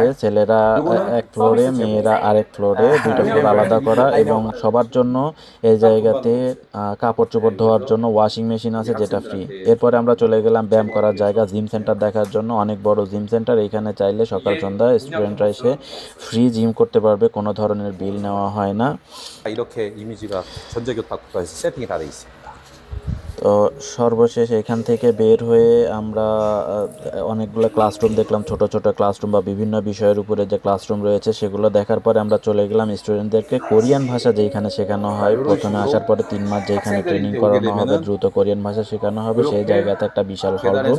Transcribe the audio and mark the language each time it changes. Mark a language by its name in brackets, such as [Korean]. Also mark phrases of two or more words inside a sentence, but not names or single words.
[Bangla] ছেলেরা এক ফ্লোরে, মেয়েরা আরেক ফ্লোরে, 2টা ফ্লোর আলাদা করা। এবং সবার জন্য এই জায়গাতে কাপড় চোপড় ধোয়ার জন্য [English] washing machine [Bangla] আছে, যেটা ফ্রি। এরপরে আমরা চলে গেলাম ব্যায়াম করার জায়গা, [English] gym center [Bangla] দেখার জন্য। অনেক বড় [English] gym center, [Bangla] এখানে চাইলে সকাল সন্ধ্যা স্টুডেন্টরা এসে [English] free gym [Bangla] করতে পারবে, কোনো ধরনের বিল নেওয়া হয় না। [Korean] 이렇게 이미지가 전자교탁국가에서 세팅이 다 돼 있습니다. [Bangla] তো সর্বশেষ এখান থেকে বের হয়ে আমরা অনেকগুলো ক্লাসরুম দেখলাম, ছোট ছোট ক্লাসরুম বা বিভিন্ন বিষয়ের উপরে যে ক্লাসরুম রয়েছে সেগুলো দেখার পরে আমরা চলে গেলাম স্টুডেন্টদেরকে কোরিয়ান ভাষা যেখানে শেখানো হয়। প্রথমে আসার পরে 3 মাস যেখানে ট্রেনিং করানো হবে, দ্রুত কোরিয়ান ভাষা শেখানো হবে, সেই জায়গাতে একটা বিশাল [English] hall room.